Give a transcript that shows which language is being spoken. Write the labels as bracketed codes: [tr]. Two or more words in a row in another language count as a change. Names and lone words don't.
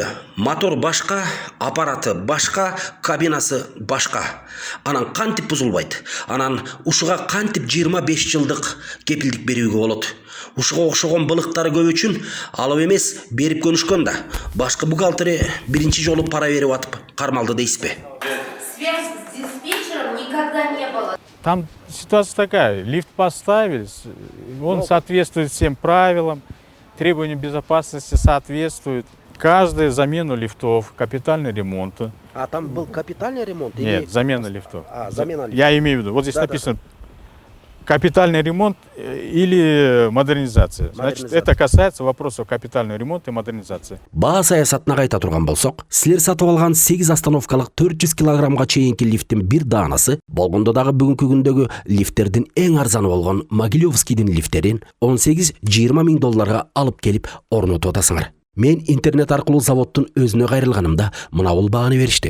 [ky] Мотор башка, аппараты башка, кабинасы башка. Анан кантип бузулбайт? Анан ушуга кантип 25 жылдык кепилдик берүүгө болот? Ушуга окшогон былыктары көп үчүн алып эмес, берип көнүшкөн да. Башкы бухгалтери биринчи жолу пара берип атып кармалды дейсизби? [ru] Связь с диспетчером никогда не было. Там ситуация такая, лифт поставили, он соответствует всем правилам, требованиям безопасности соответствует. Каждую замену лифтов, капитальный ремонт. А там был капитальный ремонт? Нет, замена лифтов. Замена лифтов. Я имею в виду, вот здесь написано капитальный ремонт или модернизация. Значит, это касается вопросов капитального ремонта и модернизации. [ky] Баа саясатына кайта турган болсок, силер сатып алган 8 остановкалык 400 килограммга чейинки лифттин бир даанасы, болгондо дагы бүгүнкү күндөгү лифттердин эң арзаны болгон Могилевскийдин лифттерин 18-20 миң долларга алып келип орнотуп атасыңар. Мен интернет аркылуу заводтун өзүнө кайрылганымда мынабул бааны беришти.